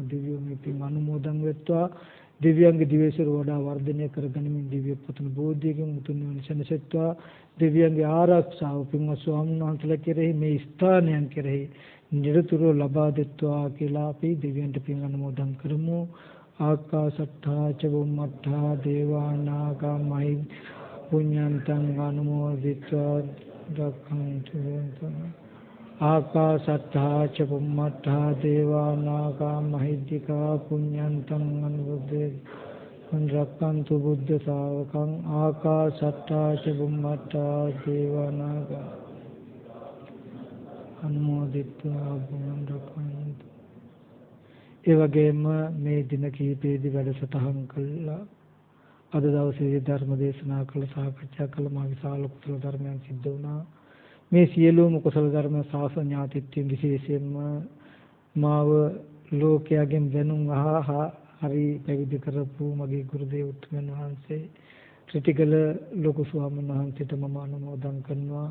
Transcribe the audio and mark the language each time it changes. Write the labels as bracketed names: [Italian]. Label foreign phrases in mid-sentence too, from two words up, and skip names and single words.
[Sinhala] දෙවියෝ මේ පින් අනුමෝදන් වෙත්වා. දෙවියන්ගේ දිවයිසර වඩා වර්ධනය කරගනිමින් දිව්‍ය පුතුන් බෝධියකින් මුතුන් නිවන සැනසෙත්වා. දෙවියන්ගේ ආරක්ෂාව පින්වත් ස්වාමීන් වහන්සේලා කෙරෙහි මේ ස්ථානයන් කෙරෙහි නිරතුරුව ලබා දෙත්වා කියලා අපි දෙවියන්ට පින් අනුමෝදන් කරමු. [Pali] ආකාශට්ඨා ච බුම්මට්ඨා දේවා නාග මහිද්దికා පුඤ්ඤන්තං අනුමෝදිत्वा රක්ඛන්තු ආකාශට්ඨා ච බුම්මට්ඨා දේවා නාග මහිද්దికා පුඤ්ඤන්තං අනුමෝදිत्वा රක්ඛන්තු බුද්ධ ශාවකං ආකාශට්ඨා ච බුම්මට්ඨා දේවා නාග අනුමෝදිत्वा බුද්ධං රක්ඛන්තු. [Sinhala] ඒ වගේම මේ දින කිහිපෙදී වැඩසටහන් කළා. අද දවසේ ධර්ම දේශනා කළ සාකච්ඡා කළ මා විශාල කුසල ධර්මයන් සිද්ධ වුණා. මේ සියලුම කුසල ධර්ම ශාසන ඥාතිත්වයෙන් විශේෂයෙන්ම මාව ලෝකයෙන් දැනුම් අහහා හරි පැවිදි කරපු මගේ ගුරු දේවතුන් වහන්සේ ත්‍රිටිගල ලොකු ස්වාමීන් වහන්සේට මම අනුමෝදන් කරනවා.